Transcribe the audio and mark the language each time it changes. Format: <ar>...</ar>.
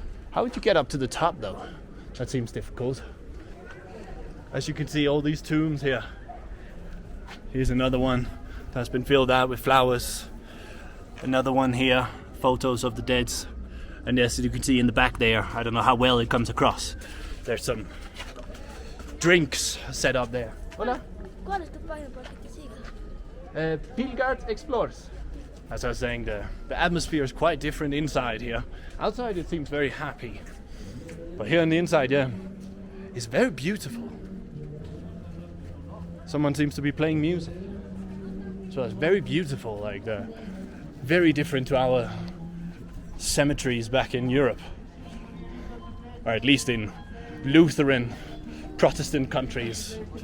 <en>How would you get up to the top though? That seems difficult. As you can see, all these tombs here. Here's another one that's been filled out with flowers. Another one here, photos of the deads. And yes, as you can see in the back there, I don't know how well it comes across. There's some drinks set up there.</en> <es>Hola. ¿Cuál es tu página para que te siga?</es> <en>PilgArt explores. As I was saying, the atmosphere is quite different inside here. Outside it seems very happy, but here on the inside, yeah, it's very beautiful. Someone seems to be playing music, so it's very beautiful, like very different to our cemeteries back in Europe, or at least in Lutheran Protestant countries.</en>